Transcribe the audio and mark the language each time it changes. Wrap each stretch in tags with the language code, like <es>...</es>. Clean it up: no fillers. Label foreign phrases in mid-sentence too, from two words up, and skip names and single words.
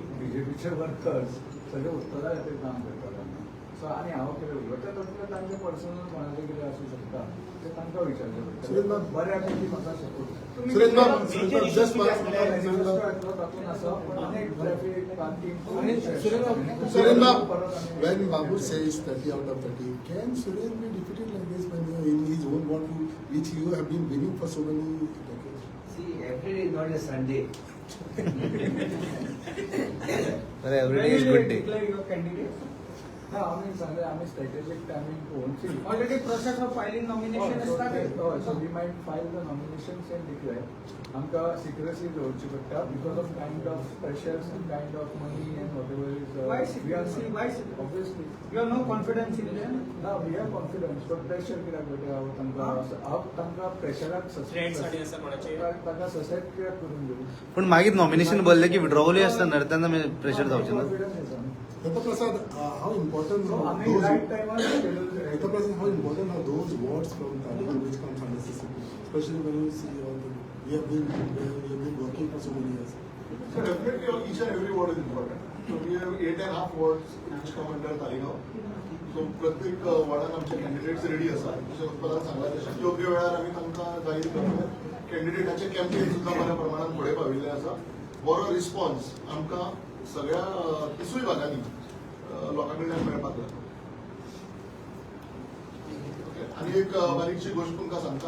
<kok>बीजेपीचे वर्कर्स सगळे उत्तरा खातीर काम करतात. सो आनी हांव कितें उलयता तातूंतले तांचे पर्सनल कोणाचें कितें आसूं शकता ते तांकां विचारचें पडटलें. बऱ्यापैकी म्हाका सपोर्ट सुरेश बाब, just तातूंत आसा पण अनेक</kok> <en>traffic parking</en> <kok>आणि</kok> <en>Suren Bab, when Babu says 30 out of 30, can Suren be defeated like this when in his own ward, which you have been winning for so many decades? See, every day is not a Sunday. But every day is good day. declare your candidate?</en> <kok>ना आमी सांगले आमी</kok> <en>strategic timing</en> <kok>पळोवनची.</kok> <en>Already process of filing nomination is started. So we might file the nominations and declare.</en> <kok>आमकां सिक्रेसी दवरची पडटा</kok> <en>because of kind of pressures and kind of money and whatever is. Why we are secrecy? Why secrecy? obviously. You have no confidence in them?</en> <kok>ना</kok> <en>we have confidence, but pressure</en> <kok>कित्याक पडटा हांव तांकां प्रेशराक तांकां ससेट कित्याक करून दिवं. पण मागीर नॉमिनेशन भरले की विड्रॉवलूय आसता ना तेन्ना प्रेशर जावचें ना.</kok> <en>Prasad, how important So are आमी those? right time on schedule. Prasad, how important are those wards from Taliban which come from Mississippi, especially when you see all the we have been working for so many years. So definitely each and every ward is important. So we have 8.5 wards which come under Talegaon.</en> <kok>So प्रत्येक वॉर्डान आमचे</kok> <en>candidates ready</en> <kok>आसात. जशें उत्पलान सांगला तशें योग्य वेळार आमी तांकां जाहीर करतात. कॅन्डिडेटाचे कॅम्पेन सुद्दां बऱ्या प्रमाणात फुडें पाविल्ले आसा. बरो रिस्पॉन्स आमकां सगळ्या तिसूय भागांनी लोकां कडल्यान मेळपाक लागला. आनी एक बारीकशी गोष्ट तुमकां सांगता.</kok>